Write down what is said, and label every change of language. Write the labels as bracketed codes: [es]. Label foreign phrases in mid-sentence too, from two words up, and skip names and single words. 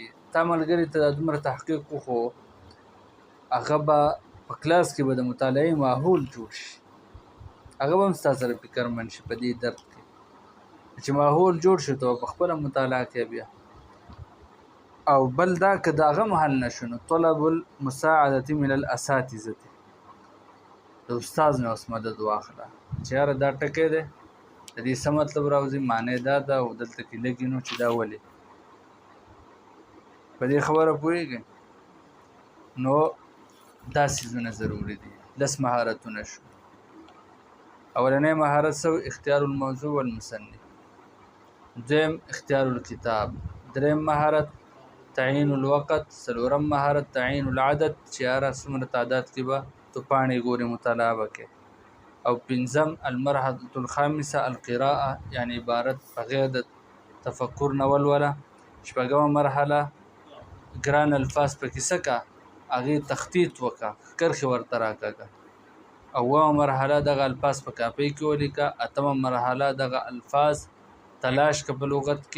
[ps] تا ملګري ته دا دومره تحقیق وښو، هغه به په کلاس کې به د مطالعې ماحول جوړ شي، هغه به هم ستا سره فکرمند شي په دې درد کې چې ماحول جوړ شو ته په خپله مطالعه کوې بیا. او بل دا که د هغه هم حل نه شو نو [ar] طلب المساعدة من الاساتذة، [ps] د استاد نه اوس مدد واخله چې یاره دا ټکی دی د دې څه مطلب راوځي، معنی دا ده او دلته کې لګي نو چې دا ولې. په دې خبره پوهېږئ؟ نو دا څیزونه ضروري دي. 10 مهارتونه شو. اولنی مهارت سو [ar] اختیار الموضوع والمصنف، [ps] دویم [ar] اختیار الكتاب، [ps] دریم مهارت [ar] تعین الوقت، [ps] څلورم مهارت [ar] تعین العدد [ps] چې یاره څومره تعداد کې به تو پاڼې ګورې مطالعه به کې، او پنځم [ar] المرحله الخامسه القراءه [ps] یعنی عبارت بغیر د تفکر نه ولوله. شپږمه مرحله ګران الفاظ پکې څه کا هغې تخطیط وکړه، کرښې ورته راکاږه. اومه مرحله دغه الفاظ په کاپۍ کې ولیکه. اتمه مرحله دغه الفاظ تلاش که په لغت کې.